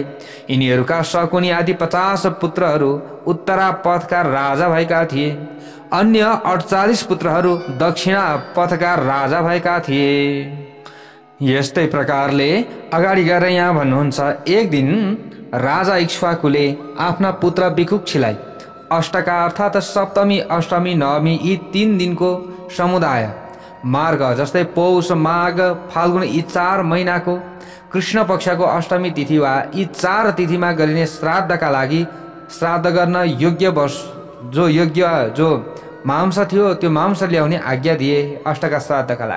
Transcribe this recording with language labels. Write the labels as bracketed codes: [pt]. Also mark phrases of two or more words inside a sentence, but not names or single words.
[ne] यिनीहरूका शकुनी आदि 50 पुत्रहरू उत्तरापथका राजा भएका थिए। अन्य 48 पुत्रहरू दक्षिणा पथका राजा भएका थिए। यस्तै प्रकारले अगाडि गएर यहाँ भन्नुहुन्छ, एक दिन राजा इक्ष्वाकुले आफ्ना पुत्र विकुक्षीलाई अष्टका अर्थात् सप्तमी, अष्टमी, नवमी यी 3 दिनको समुदाय मार्ग जस्तै पौष, माघ, फाल्गुन यी 4 महिनाको कृष्ण पक्षको अष्टमी तिथि वा यी 4 तिथिमा गरिने श्राद्धका लागि श्राद्ध गर्न योग्य जो मांस थियो त्यो मांस ल्याउने आज्ञा दिए अष्टका श्राद्धका लागि।